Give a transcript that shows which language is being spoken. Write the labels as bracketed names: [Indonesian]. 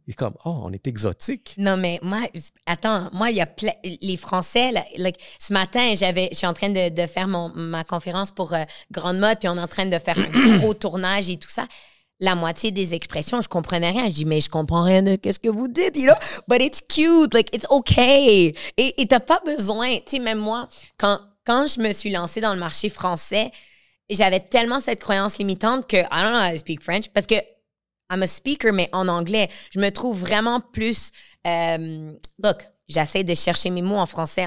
[French] Ils sont comme, on est exotique. Non, mais moi, il y a les Français, like, ce matin, je suis en train de faire ma conférence pour Grande-Motte, puis on est en train de faire un gros tournage et tout ça. La moitié des expressions, je comprenais rien. Je dis, mais je comprends rien de qu'est-ce que vous dites, you know? [English] But it's cute, like, it's okay. [French] Et t'as pas besoin, tu sais, même moi, quand je me suis lancée dans le marché français, j'avais tellement cette croyance limitante que [English] I don't know how to speak French, [French] parce que [English] I'm a speaker, [French] mais en anglais. Je me trouve vraiment plus... look, j'essaie de chercher mes mots en français.